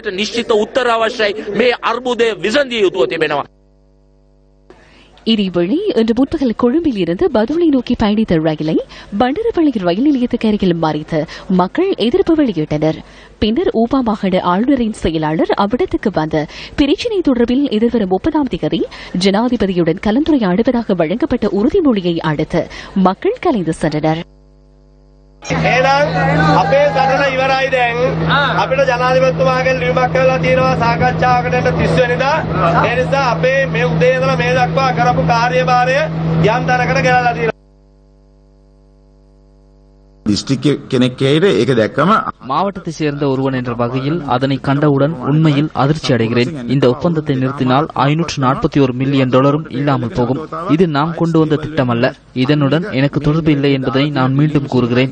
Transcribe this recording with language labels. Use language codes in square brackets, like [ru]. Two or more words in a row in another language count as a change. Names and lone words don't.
[ta] இதேவேளை இன்று முற்பகல் கொழும்பில் இருந்து பதுளை நோக்கி பயணித்த ரயிலை பண்டரவள்ளி ரயில் நிலையத்துக்கு அருகில் மறித்து மக்கள் எதிர்ப்பு வெளியிட்டனர். பின்னர் ஊபா மாகாண ஆளுநரின் செயலாளர் அவ்விடத்துக்கு வந்து பிரச்சினை தொடர்பில் எதிர்வரும் 30ஆம் தேதி ஜனாதிபதியுடன் கலந்துரையாடுவதாக வழங்கப்பட்ட உறுதிமொழியை அடுத்து மக்கள் கலைந்து சென்றனர். [si] අපේ සටන ඉවරයි දැන් අපිට ජනාධිපතිතුමාගෙන් ලියුමක් කරලා තියෙනවා සාකච්ඡාවකට 30 වෙනිදා ඒ නිසා අපේ මේ උදේ ඉඳලා මේ දක්වා කරපු කාර්යභාරය යම් තැනකට ගෙනල්ලා තියෙනවා. [ta] மாவட்டத்தை சேர்ந்த ஒருவன் என்ற வகையில் அதனை கண்டவுடன் உண்மையில் அதிர்ச்சி அடைகிறேன். இந்த ஒப்பந்தத்தை நிறுத்தினால் $541 மில்லியன் இல்லாமல் போகும். இது நாம் கொண்டு வந்த திட்டம் அல்ல. இதனுடன் எனக்கு தொடர்பு இல்லை என்பதை நான் மீண்டும் கூறுகிறேன்.